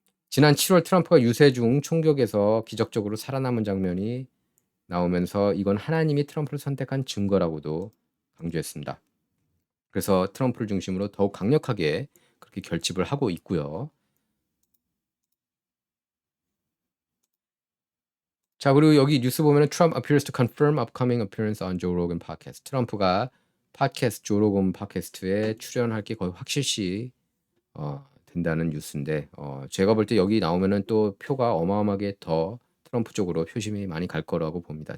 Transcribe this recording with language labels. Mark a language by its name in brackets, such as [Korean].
[Korean] 지난 7월 트럼프가 유세 중 총격에서 기적적으로 살아남은 장면이 나오면서 이건 하나님이 트럼프를 선택한 증거라고도 강조했습니다. 그래서 트럼프를 중심으로 더욱 강력하게 그렇게 결집을 하고 있고요. 자, 그리고 여기 뉴스 보면은 [English] Trump appears to confirm upcoming appearance on Joe Rogan podcast. [Korean] 트럼프가 팟캐스트 조 로건 팟캐스트에 출연할 게 거의 확실시 된다는 뉴스인데 제가 볼 때 여기 나오면은 또 표가 어마어마하게 더 트럼프 쪽으로 표심이 많이 갈 거라고 봅니다.